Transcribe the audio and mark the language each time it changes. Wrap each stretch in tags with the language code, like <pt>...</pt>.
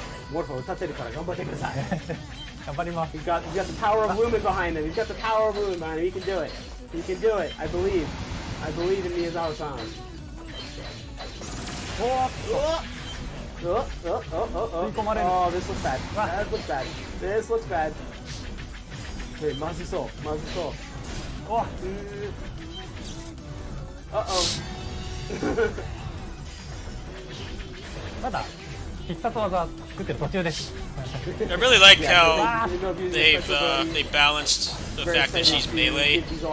<ja>Morpho, 立てるから頑張ってください。頑張ります。</ja> <en>He's got the power of Lumen behind him. He's got the power of Lumen behind him. He can do it. He can do it. I believe. I believe in Miyazawa-san. Oh, this looks bad. That looks bad. This looks bad. Wait,</en> <ja>まずそう。まずそう。 Uh-oh. まだ必殺技作ってる途中です。</ja> <en>I really like how they balanced the fact that she's melee.</en>